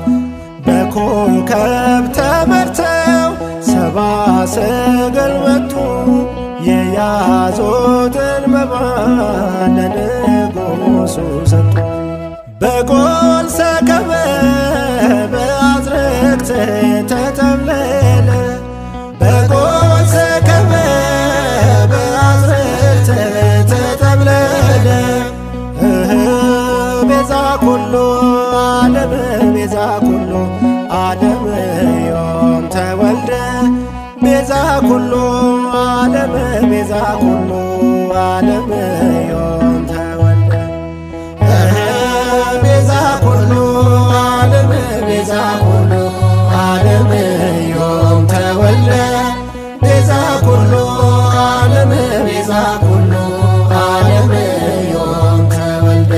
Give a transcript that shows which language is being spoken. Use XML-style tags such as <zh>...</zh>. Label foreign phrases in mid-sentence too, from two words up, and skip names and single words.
<am>በኮከብ ተመርተው ሰብአ ሰገል መጡ የያዙትን መባ ለንጉሡ ሰጡ በጎል ሰከበ በአዝርክት ተጠብለለ በጎል ሰከበ በአዝርክት ተጠብለለ</am> <gez>ቤዛ ኩሉ ዓለም ቤዛ ኩሉ ዓለም ዮም ተወልደ ቤዛ ኩሉ ዓለም ቤዛ ኩሉ ዓለም ዮም ተወልደ ቤዛ ኩሉ ዓለም ቤዛ ኩሉ ዓለም ዮም ተወልደ ቤዛ ኩሉ ዓለም ቤዛ ኩሉ ዓለም ዮም ተወልደ</gez>